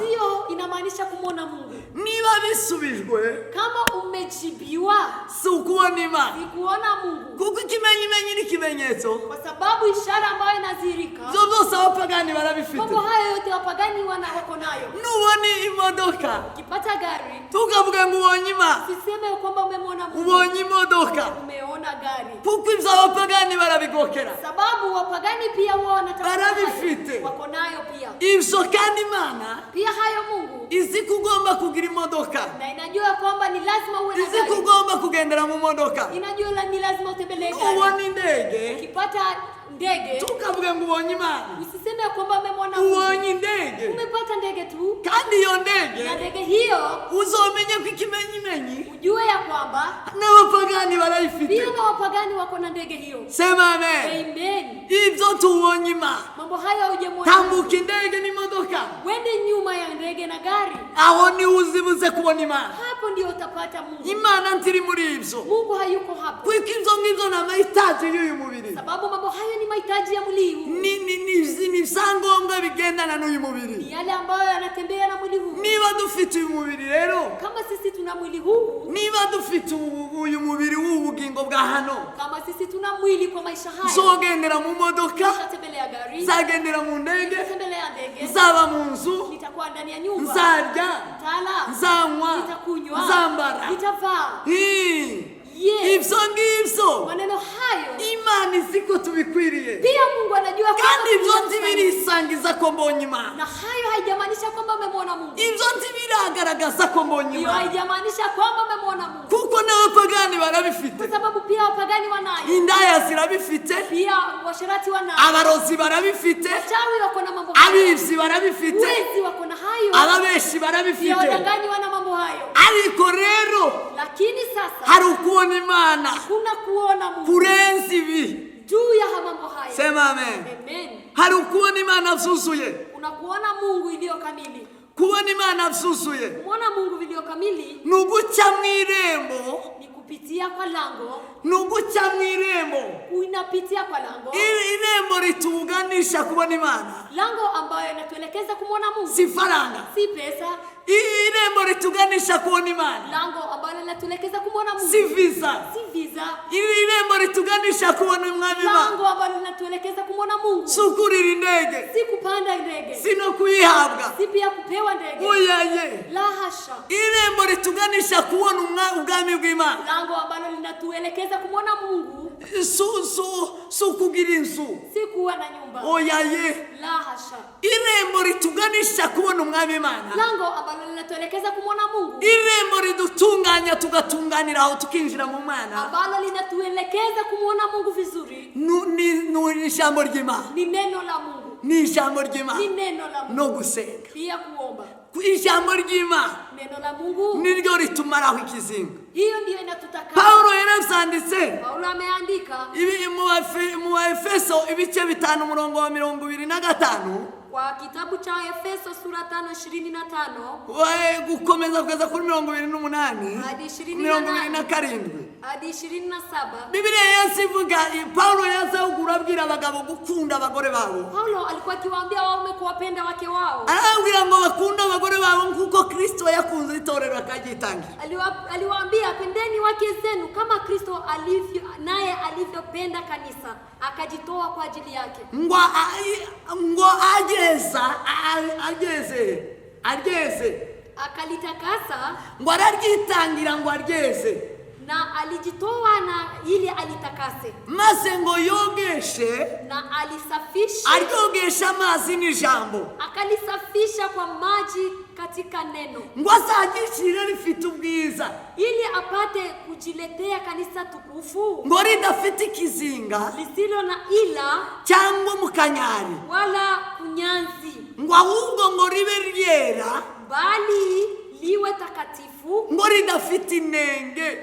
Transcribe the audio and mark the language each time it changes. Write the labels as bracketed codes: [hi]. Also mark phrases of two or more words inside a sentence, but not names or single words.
[sw] sio inamaanisha kumwona Mungu. [rn] Niba bisubijwe [sw] Kama umejibiwa [rn] si ukubona Imana. [sw] si kuona Mungu. [rn] Kuko ikimenyimenyi n'ikimenyetso [sw] Kwa sababu ishara ambayo inadhihirika, [rn] ivyo byose abapagani barabifite. [sw] mambo hayo yote wapagani wako nayo. [rn] Nubona imodoka [sw] Ukipata gari, [rn] tukavuga ngo ubonye Imana, [sw] usiseme kwamba umemwona Mungu. [rn] ubonye imodoka. [sw] Umeona gari. [rn] Kuko ivyo abapagani barabigokera. [sw] Sababu wapagani pia wao wanatafuta [rn] Barabifite. [sw] hayo. Wako nayo pia. [rn] Ivyo kandi Imana [sw] Pia hayo Mungu [rn] izi kugomba kugira imodoka, [sw] na inajua kwamba ni lazima uwe na [rn] izi [sw] gari. [rn] kugomba kugendera mu modoka. [sw] Inajua ni lazima utembelee gari. [rn] Ubona indege [sw] Ukipata ndege, [rn] tukavuga ngo ubonye Imana, [sw] usiseme useme ya kwamba umemwona Mungu. [rn] ubonye indege [sw] Umepata ndege tu, [rn] kandi iyo [sw] na ndege ndege hiyo [rn] uzomenye ko ikimenyimenyi [sw] ujue ya kwamba [rn] n'abapagani barayifite. [sw] pia na wapagani wako na ndege hiyo. Sema amen. Amen. [rn] Ibyo tubonye Imana. [sw] Mambo haya hujamwona. [rn] Tambuka indege n'imodoka, [sw] Wende nyuma ya ndege na gari. [rn] aho ni uzibuze kubona Imana. [sw] Hapo ndio utapata Mungu. [rn] Imana ntiri muri ibyo, [sw] Mungu hayuko hapo. [rn] kuko ibyo ngibyo ni amahitaji y'uyu mubiri, [sw] Sababu mambo haya ni mahitaji ya mwili huu. [rn] ni ibyangombwa bigendana n'uyu mubiri. [sw] Ni yale ambayo yanatembea na mwili huu. [rn] Niba dufite uyu mubiri rero, [sw] Kama sisi tuna mwili huu, [rn] niba dufite uyu mubiri w'ubugingo bwa hano, [sw] kama sisi tuna mwili kwa maisha haya, [rn] zogendera mu modoka, [sw] nitatembelea gari, [rn] zagendera mu ndege, [sw] nitatembelea ndege, [rn] zaba mu nzu, [sw] nitakuwa ndani ya nyumba, [rn] nzarya, [sw] nitala, [rn] nzanywa, [sw] nitakunywa, [rn] nzambara. [sw] nitavaa. [rn] Ibyo ngibyo [sw] Maneno hayo [rn] Imana izi ko tubikwiriye, [sw] pia Mungu anajua kwamba [rn] kandi ibyo [sw] tunastahili. [rn] ntibirisangiza ko mbonye Imana. [sw] Na hayo haijamaanisha kwamba umemwona Mungu. [rn] Ibyo ntibiragaragaza ko mbonye [sw] Hiyo [rn] Imana, [sw] haijamaanisha kwamba umemwona Mungu. [rn] kuko n'abapagani barabifite, [sw] Kwa sababu pia wapagani wanayo. [rn] indaya zirabifite, [sw] Pia washerati wanayo. [rn] abarozi barabifite, [sw] Wachawi wako na mambo hayo. [rn] abibyi barabifite, [sw] Wezi wako na hayo. [rn] ababeshi [sw] Pia [rn] barabifite. [sw] wadanganyi wana mambo hayo. [rn] Ariko rero [sw] Lakini sasa [rn] hari ukubona Imana [sw] kuna kuona Mungu [rn] kurenza ibi. [sw] juu ya mambo hayo. Sema amen. Amen. [rn] Hari ukubona Imana byuzuye, [sw] Kuna kuona Mungu iliyo kamili. [rn] kubona Imana byuzuye [sw] Kuona Mungu iliyo kamili [rn] ni uguca mu irembo, [sw] ni kupitia kwa lango. [rn] ni uguca mu irembo, [sw] Unapitia kwa lango. [rn] irembo rituganisha kubona Imana, [sw] Lango ambayo inatuelekeza kumwona Mungu. [rn] si faranga. [sw] Si pesa. [rn] Irembo rituganisha kubona Imana, [sw] Lango ambalo linatuelekeza kumwona Mungu. [rn] si visa. [sw] Si visa. [rn] Irembo rituganisha kubona Umwami Imana, [sw] Lango ambalo linatuelekeza kumwona Mungu. [rn] si ukurira indege, [sw] Si kupanda ndege. [rn] si no kuyihabwa. [sw] Si pia kupewa ndege. [rn] Oyaye, [sw] La hasha. [rn] irembo rituganisha kubona ubwami bw'Imana, [sw] Lango ambalo linatuelekeza kumwona Mungu. [rn] si ukugira inzu. [sw] Si kuwa na nyumba. [rn] Oyaye, [sw] La hasha. [rn] irembo rituganisha kubona Umwami Imana, [sw] Lango ambalo linatuelekeza kumwona Mungu. [rn] irembo ridutunganya tugatunganira aho tukinjira mu Mana, [sw] Ambalo linatuelekeza kumwona Mungu vizuri. [rn] ni ijambo ry'Imana, [sw] Ni neno la Mungu. [rn] ni ijambo [sw] Ni [rn] ry'Imana [sw] neno la Mungu. [rn] no gusenga. [sw] Pia kuomba. [rn] Ijambo ry'Imana [sw] Neno la Mungu. [rn] niryo ritumaraho ikizinga. [sw] Hiyo ndiyo inatutakasa. [rn] Paulo yarabyanditse [sw] Paulo ameandika [rn] mu Efeso ibice 5 umurongo wa 25, [sw] kwa kitabu cha Efeso sura 5:25 [rn] gukomeza kugeza kuri 28 [sw] hadi 27 27. 27. [rn] Bibiliya yose ivuga, Paulo yazahugura abwira abagabo gukunda abagore babo, [sw] Paulo alikuwa akiwaambia waume kuwapenda wake wao. [rn] arababwira ngo bakunde abagore babo nk'uko Kristo yakunze itorero akagitangira. [sw] Aliwaambia pendeni wake zenu kama Kristo naye alivyopenda kanisa akajitoa kwa ajili yake. [rn] ngo ageze [sw] Akalitakasa [rn] ngo araryitangira ngo aryeze, [sw] na alijitoa na ili alitakase [rn] maze ngo yogeshe, [sw] na alisafishe. [rn] aryogesha amazi n'ijambo, [sw] Akalisafisha kwa maji katika neno [rn] ngo azagishire rifite ubwiza, [sw] ili apate kujiletea kanisa tukufu [rn] ngo ridafite ikizinga [sw] lisilo na ila [rn] cyangwa mukanyari, [sw] wala kunyanzi, [rn] ngo ahubwo ngo ribe ryera, [sw] bali liwe takatifu [rn] ngo ridafite inenge.